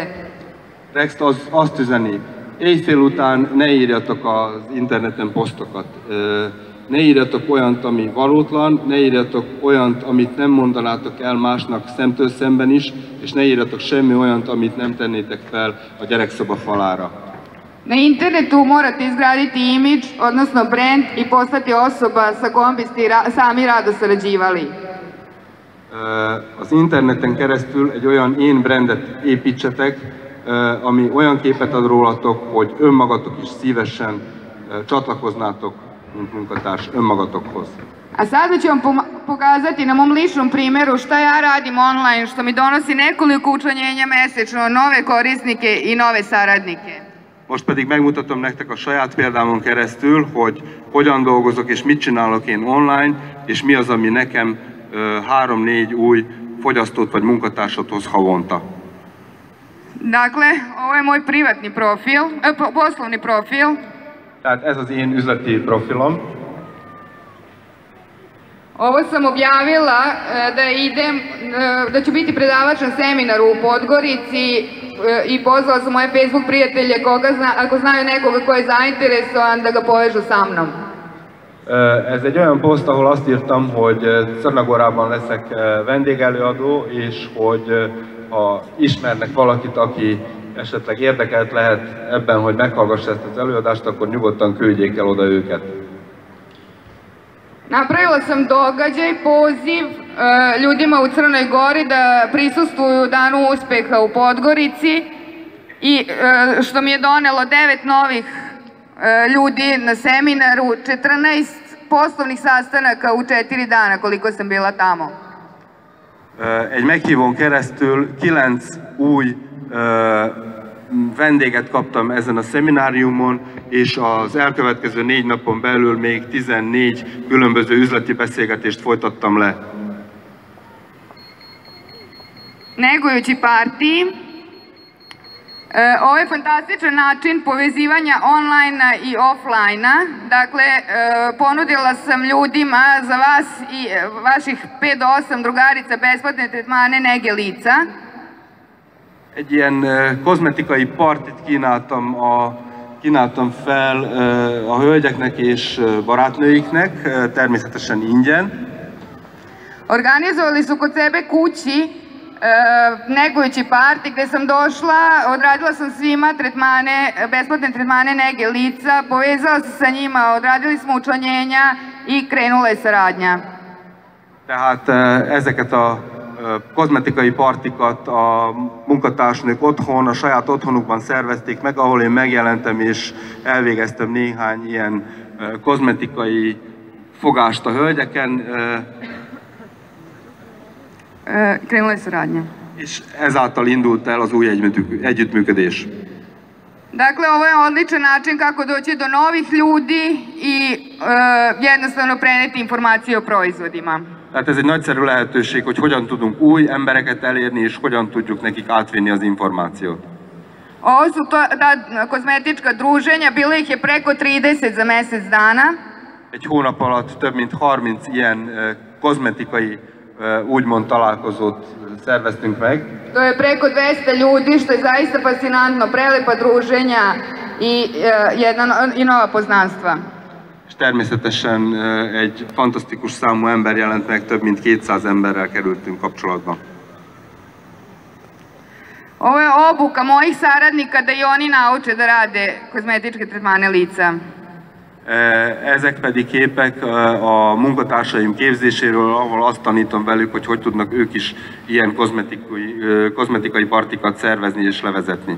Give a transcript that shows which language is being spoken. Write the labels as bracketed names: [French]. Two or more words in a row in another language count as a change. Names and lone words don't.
[Hungarian] Rex azt üzeni, éjfél után ne írjatok az interneten posztokat, ne írjatok olyant, ami valótlan, ne írjatok olyant, amit nem mondanátok el másnak szemtől szemben is, és ne írjatok semmi olyant, amit nem tennétek fel a gyerekszoba falára. [Serbian] Na internetu morate izgraditi imidž, odnosno brand i postati osoba sa kojom biste sami rado sarađivali. [Hungarian] Az interneten keresztül egy olyan én brandet építsetek, ami olyan képet ad rólatok, hogy önmagatok is szívesen csatlakoznátok, mint munkatárs, önmagatokhoz. [Serbian] A sada ću vam pokazati na mom ličnom primjeru šta ja radim online, što mi donosi nekoliko učlanjenja mesečno, nove korisnike i nove saradnike. [Hungarian] Most pedig megmutatom nektek a saját példámon keresztül, hogy hogyan dolgozok és mit csinálok én online, és mi az, ami nekem 3-4 új fogyasztót vagy munkatársat hoz havonta. [Serbian] Dakle, ovo je moj privatni profil, poslovni profil. [Hungarian] Tehát ez az én üzleti profilom. [Serbian] Ovo sam objavila da ću biti predavač na seminaru u Podgorici i pozvala sam moje Facebook prijatelje ako znaju nekoga ko je zainteresovan da ga povežu sa mnom. [Hungarian] Ez egy olyan poszt, ahol azt írtam, hogy Czarnagorában leszek vendégelőadó, és hogy ha ismernek valakit, aki esetleg érdekelt lehet ebben, hogy meghallgassa ezt az előadást, akkor nyugodtan küldjék el oda őket. [Serbian] Napravila sam događaj, poziv ljudima u Crnoj Gori da prisustvuju Danu uspeha u Podgorici i što mi je donelo 9 novih ljudi na seminaru, 14 poslovnih sastanaka u 4 dana koliko sam bila tamo. [Hungarian] Egy meghívón keresztül 9 új vendéget kaptam ezen a szemináriumon, és az elkövetkező 4 napon belül még 14 különböző üzleti beszélgetést folytattam le. [Serbian] Negujući partiji, ovo je fantastičan način povezivanja online i offline. Dakle, ponudila sam ljudima za vas i vaših 5 do 8 drugarica besplatne tretmane nege lica. [Hungarian] Egy ilyen kozmetikai partit kínáltam fel a hölgyeknek és barátnőiknek, természetesen ingyen. [Serbian] Organizovali su kod sebe kući negujući parti gde sam došla, odradila sam svima besplatne tretmane nege lica, povezala se sa njima, odradili smo učlanjenja i krenula je saradnja. [Hungarian] Tehát ezeket a kozmetikai partikat a munkatársnők otthon, a saját otthonukban szervezték meg, ahol én megjelentem és elvégeztem néhány ilyen kozmetikai fogást a hölgyeken. [Serbian] Krenula je saradnja. [Hungarian] És ezáltal indult el az új együttműködés. [Serbian] Dakle, ovo je odličan način kako doći do novih ljudi i jednostavno preneti informacije o proizvodima. [Hungarian] Tehát ez egy nagyszerű lehetőség, hogy hogyan tudunk új embereket elérni, és hogyan tudjuk nekik átvinni az információt. [Serbian] Ovo su ta kozmetička druženja, bilo ih je preko 30 za mesec dana. [Hungarian] Egy hónap alatt több mint 30 ilyen kozmetikai úgymond találkozót szerveztünk meg. [Serbian] To je preko 200 ljudi, što je zaista fascinantno, prelepa druženja i nova poznanstva. [Hungarian] És természetesen egy fantasztikus számú ember jelent meg, több mint 200 emberrel kerültünk kapcsolatba. [Serbian] Ovo je obuka mojih saradnika da i oni nauče da rade kozmetičke tretmane lica. [Hungarian] Ezek pedig képek a munkatársaim képzéséről, ahol azt tanítom velük, hogy hogy tudnak ők is ilyen kozmetikai partikat szervezni és levezetni.